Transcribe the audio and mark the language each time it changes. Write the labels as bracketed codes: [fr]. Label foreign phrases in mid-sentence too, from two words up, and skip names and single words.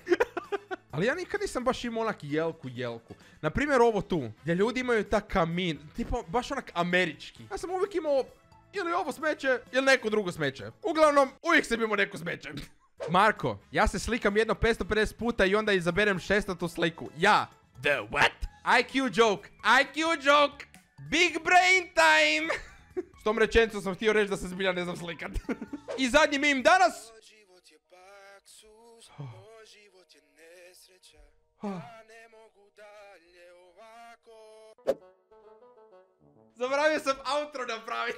[hr] Ali ja nikad nisam baš imao onak jelku. Naprimjer ovo tu, gdje ljudi imaju ta kamin, tipa baš onak američki. Ja sam uvijek imao ili ovo smeće, ili neko drugo smeće. Uglavnom, uvijek sam imao neko smeće. Marko, ja se slikam jedno 550 puta i onda izaberem 600 sliku. Ja. [en] The what? IQ joke. Big brain time. [hr] S tom rečenicom sam htio reći da se zbilja ne znam slikat. I zadnji meme danas. Život je baksus, život je nesreća. Ja ne mogu dalje ovako. Zaboravio sam outro napraviti.